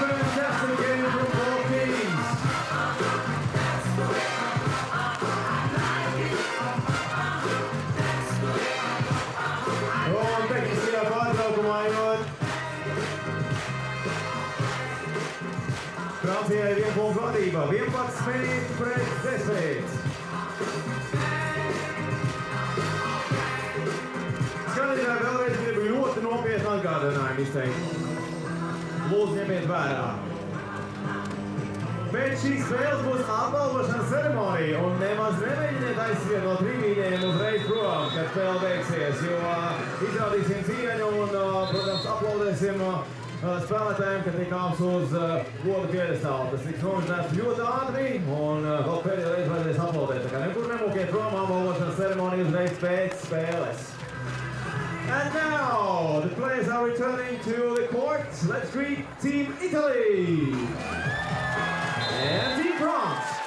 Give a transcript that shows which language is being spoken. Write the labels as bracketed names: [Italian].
[English] Fantastic game from both teams. [Latvian] Un tehniskajā pārtraukumā ejot. Francijai 1 punktu vadība. 11-10. Skatītāji vēlreiz gribu ļoti nopietnu atgādinājumu izteikt. Lūdzu, ņemiet vērā. Pēc šīs spēles būs apbalvošanas ceremonija un nemaz nemēģiniet aiziet no tribīnēm uzreiz prom, kad spēle beigsies, jo izrādīsim cieņu un, protams, aplaudēsim spēlētājiem, kad tikāms uz goda piedestālu. Tas tiks nometnēts ļoti ātri un vēl pēdējo reizi vajadzēs aplaudēt. Tā kā nekur nemūkiet prom, apbalvošanas ceremonija uzreiz pēc spēles. [English] And now, the players are returning to the court. Let's greet Team Italy and Team France.